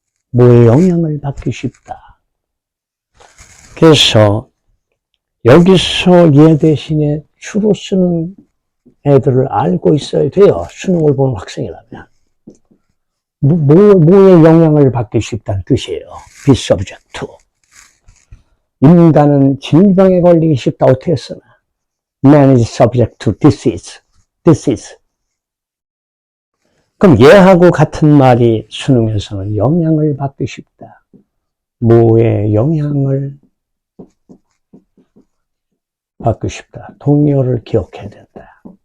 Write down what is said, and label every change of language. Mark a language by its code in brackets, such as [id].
[ko] 뭐에 영향을 받기 쉽다. 그래서 여기서 얘 대신에 주로 쓰는 애들을 알고 있어야 돼요. 수능을 보는 학생이라면. 뭐에 영향을 받기 쉽다는 뜻이에요. 비서브젝트. 인간은 질병에 걸리기 쉽다. 어떻게 쓰나? [en] Man is subject to disease. Disease. [ko] 그럼 얘하고 같은 말이 수능에서는 영향을 받기 쉽다. 뭐에 영향을 받기 쉽다. 동의어를 기억해야 된다.